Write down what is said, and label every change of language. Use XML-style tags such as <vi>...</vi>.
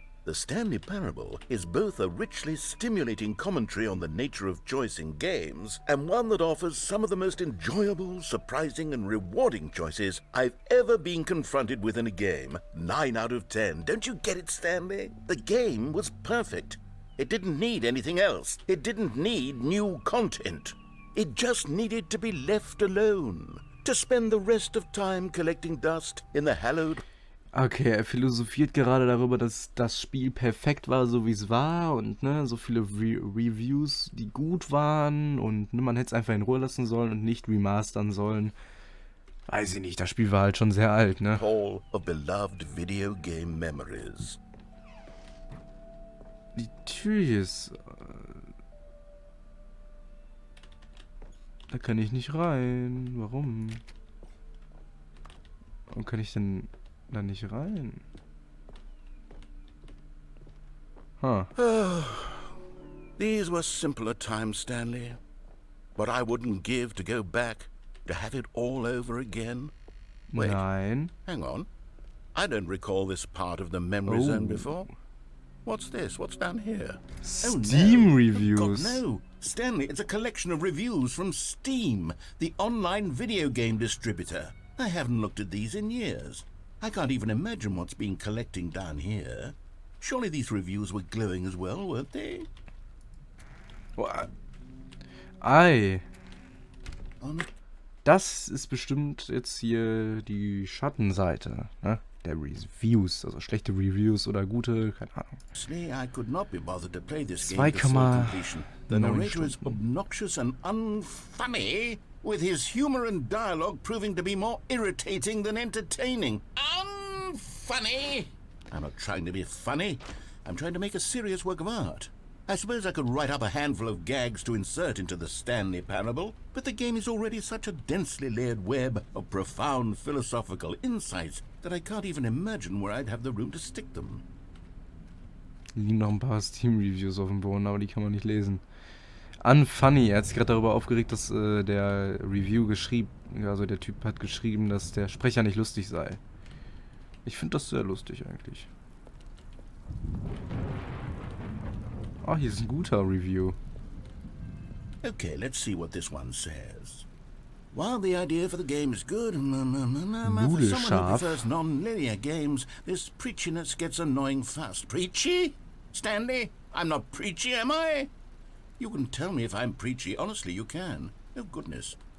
<en>The Stanley Parable is both a richly stimulating commentary on the nature of choice in games and one that offers some of the most enjoyable, surprising, and rewarding choices I've ever been confronted with in a game. 9 out of 10. Don't you get it, Stanley? The game was perfect. It didn't need anything else. It didn't need new content. It just needed to be left alone. To spend the rest of time collecting dust in the hallowed...</en> <de>Okay, er philosophiert gerade darüber, dass das Spiel perfekt war, so wie es war und ne, so viele Reviews, die gut waren und ne, man hätte es einfach in Ruhe lassen sollen und nicht remastern sollen. Weiß ich nicht, das Spiel war halt schon sehr alt, ne?</de> <en>Hall of beloved video game memories.</en> <de>Die Tür hier ist... Da kann ich nicht rein. Warum? Warum kann ich denn da nicht rein?</de> <en>These were simpler times, Stanley. What I wouldn't give to go back, to have it all over again. Wait,</en> <de>Nein.</de> <en>hang on. I don't recall this part of the memory zone before. What's this? What's down here? Steam reviews. Oh, God, no. Stanley, it's a collection of reviews from Steam, the online video game distributor. I haven't looked at these in years. I can't even imagine what's been collecting down here. Surely these reviews were glowing as well, weren't they?</en> <de>Boah. Ei. Das ist bestimmt jetzt hier die Schattenseite, ne? Der Reviews, also schlechte Reviews oder gute, keine Ahnung.</de> <en>I could not be bothered to play this game to full completion. The narrator is</en> <de>Stunden.</de> <en>obnoxious and unfunny, with his humor and dialogue proving to be more irritating than entertaining. Unfunny! I'm not trying to be funny. I'm trying to make a serious work of art. I suppose I could write up a handful of gags to insert into the Stanley Parable, but the game is already such a densely layered web of profound philosophical insights that I can't even imagine where I'd have the room to stick them.</en> <de>Liegen noch ein paar Steam-Reviews auf dem Boden, aber die kann man nicht lesen. Unfunny, er hat sich gerade darüber aufgeregt, dass der Review geschrieben, also der Typ hat geschrieben, dass der Sprecher nicht lustig sei. Ich finde das sehr lustig eigentlich. Ah, hier ist ein guter Review.</de> <en>Okay, let's see what this one says. While the idea for the game is good, for someone who prefers non-linear games, this preachiness gets annoying fast. Preachy? Stanley? I'm not preachy, am I? You can tell me if I'm preachy. Honestly, you can. Oh, goodness.</en>